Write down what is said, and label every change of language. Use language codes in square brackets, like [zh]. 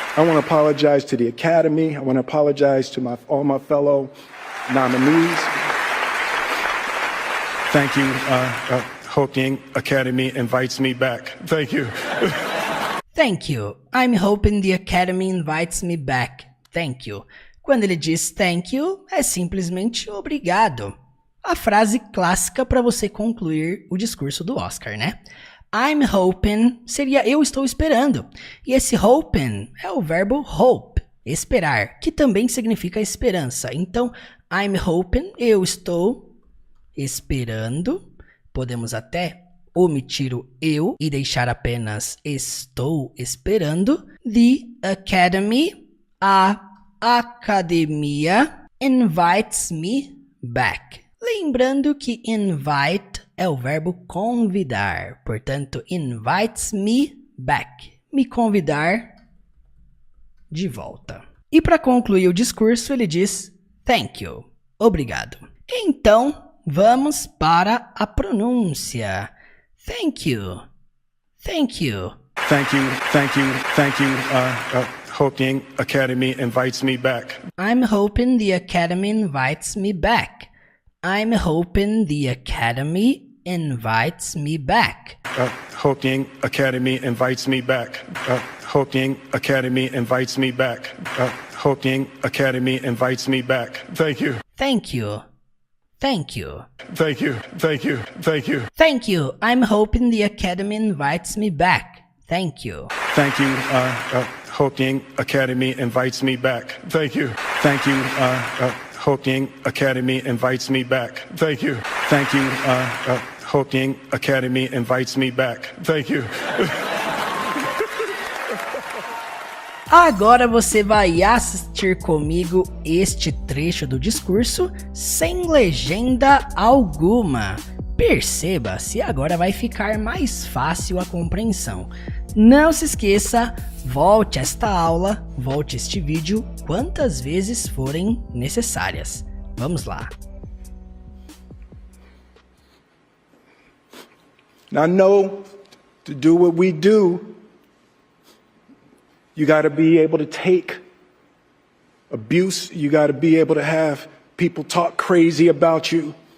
[en] I want to apologize to the Academy. I want to apologize to all my fellow nominees. Thank you. Hope the Academy invites me back. Thank you. Thank you. I'm hoping the Academy invites me back. Thank you. [pt] Quando ele diz thank you, é simplesmente obrigado. A frase clássica para você concluir o discurso do Oscar, né? [en] I'm hoping [pt] seria eu estou esperando. E esse hoping é o verbo hope, esperar, que também significa esperança. Então, [en] I'm hoping, [pt] eu estou esperando. Podemos até omitir o eu e deixar apenas estou esperando. [en] The Academy, [pt] a academia, [en] invites me back. [pt] Lembrando que invite é o verbo convidar. Portanto, [en] invites me back. [pt] Me convidar de volta. E para concluir o discurso, ele diz thank you. Obrigado. Então, vamos para a pronúncia. [en] Thank you. Thank you. Thank you, thank you, thank you. Hope the Academy invites me back. I'm hoping the Academy invites me back. I'm hoping the Academy invites me back. Hope the Academy invites me back. Hope the Academy invites me back. Hope the Academy invites me back. Thank you. Thank you. Thank you. Thank you, thank you, thank you. Thank you. I'm hoping the Academy invites me back. Thank you. Thank you. Hope the Academy invites me back. Thank you. Thank you. Hope the Academy invites me back. Thank you. Thank you. Hope the Academy invites me back. Thank you. [pt] Agora você vai assistir comigo este trecho do discurso sem legenda alguma. Perceba se agora vai ficar mais fácil a compreensão. Não se esqueça, volte esta aula, volte este vídeo quantas vezes forem necessárias. Vamos lá. [en] Now, know to do what we do, you got to be able to take abuse. You got to be able to have people talk crazy about you.